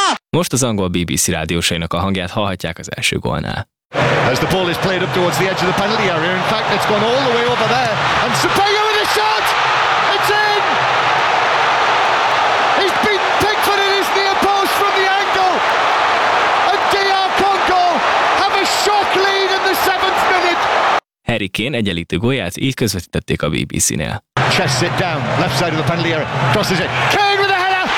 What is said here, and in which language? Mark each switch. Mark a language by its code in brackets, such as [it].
[hu] Most az angol BBC rádiósainak a hangját hallhatják az első gólnál. [en] As the ball is played up towards the edge of the penalty area, in fact it's gone all the way over there, and Cipenga with a shot! It's in! He's beat Pickford in his near post from the angle! And DR Congo have a shock lead in the 7th minute! [hu] Harry Kane egyenlítő gólját így közvetítették a BBC-nél. [en] Chests it down, left side of the penalty area, crosses it, Kane with a header!